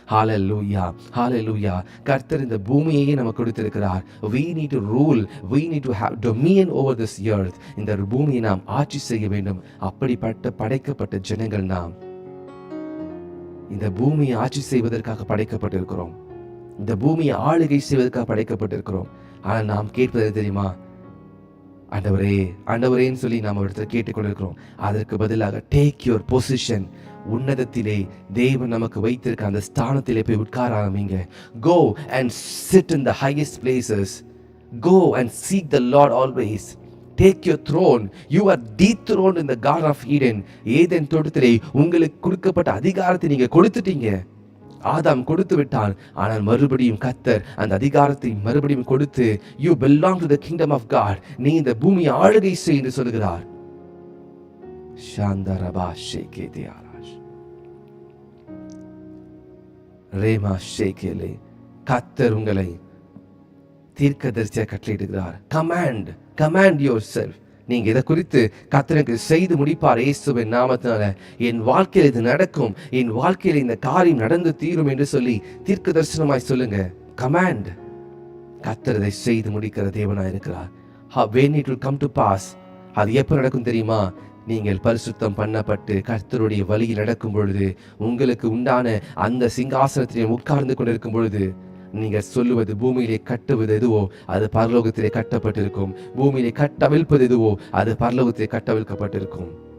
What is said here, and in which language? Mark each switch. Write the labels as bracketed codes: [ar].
[ta] ஹல்லேலூயா, ஹல்லேலூயா. கர்த்தர் இந்த பூமியையே நமக்கு கொடுத்திருக்கிறார். [en] We need to rule. We need to have dominion over this earth. [ta] இந்த பூமியை நாம் ஆட்சி செய்ய வேண்டும். அப்படிப்பட்ட படைக்கப்பட்ட ஜனங்கள் நாம். இந்த பூமியை ஆட்சி செய்வதற்காக படைக்கப்பட்டிருக்கிறோம். இந்த பூமியை ஆளுகை செய்வதற்காக படைக்கப்பட்டிருக்கிறோம். ஆனால் நாம் கேட்பது தெரியுமா? ஆண்டவரே, ஆண்டவரேன்னு சொல்லி நாம் ஒருத்தர் கேட்டுக்கொண்டிருக்கிறோம். அதற்கு பதிலாக [en] Take your position. [ta] உன்னதத்திலே தேவன் நமக்கு வைத்திருக்க அந்த ஸ்தானத்திலே போய் உட்கார ஆரம்பிங்க. [en] Go and sit in the highest places. Go and seek the Lord always. Take your throne. You are dethroned in the Garden of Eden. [ta] Eden தோட்டத்திலே உங்களுக்கு கொடுக்கப்பட்ட அதிகாரத்தை நீங்க கொடுத்துட்டீங்க. ஆதாம் கொடுத்து விட்டான். ஆனால் மறுபடியும் கர்த்தர் அந்த அதிகாரத்தை மறுபடியும் கொடுத்து [en] you belong to the kingdom of God. [ta] நீ இந்த பூமியை ஆளுகை செய் என்று சொல்கிறார். ஷாந்தரபா ஷேகே தியாராஷ் ரேமா ஷேகேலே. கர்த்தர் உங்களை தீர்க்கதரிசியாக கட்டளையிடுகிறார். [en] Command yourself. [ta] நீங்க இதை குறித்து கர்த்தருக்கு செய்து முடிப்பார் இயேசுவின் நாமத்தினால. என் வாழ்க்கையில் இது நடக்கும், என் வாழ்க்கையில் இந்த காரியம் நடந்து தீரும் என்று சொல்லி தீர்க்க தரிசனமாய் சொல்லுங்க. கமாண்ட். கர்த்தர் இதை செய்து முடிக்கிற தேவனாய் இருக்கிறார். [en] when it will come to pass, அது எப்ப நடக்கும் தெரியுமா? [ta] நீங்கள் பரிசுத்தம் பண்ணப்பட்டு கர்த்தருடைய வழியில் நடக்கும் பொழுது, உங்களுக்கு உண்டான அந்த சிங்காசனத்திலே உட்கார்ந்து கொண்டிருக்கும் பொழுது, நீங்கள் சொல்லுவது பூமியிலே கட்டுவது எதுவோ அது பரலோகத்திலே கட்டப்பட்டிருக்கும், பூமியிலே கட்டவிழ்ப்பது எதுவோ அது பரலோகத்திலே கட்டவிழ்க்கப்பட்டிருக்கும்.